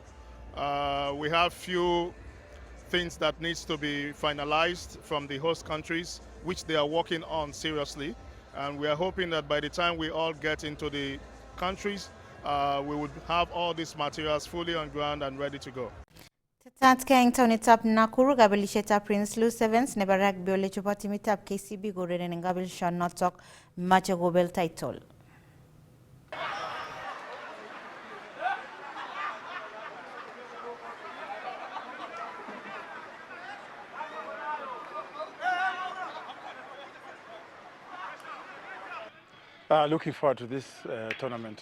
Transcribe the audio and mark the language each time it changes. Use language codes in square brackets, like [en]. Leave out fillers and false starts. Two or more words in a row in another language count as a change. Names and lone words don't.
[en] We have few things that needs to be finalized from the host countries, which they are working on seriously. And we are hoping that by the time we all get into the countries, we would have all these materials fully on ground and ready to go. [kln] Tatke eng taonitab Nakuru kabelishetab Prince Lou Sevens nebo rugby ole chobot timitab KCB koreren eng kabelishonotok mache kobel title. [en] Looking forward to this tournament.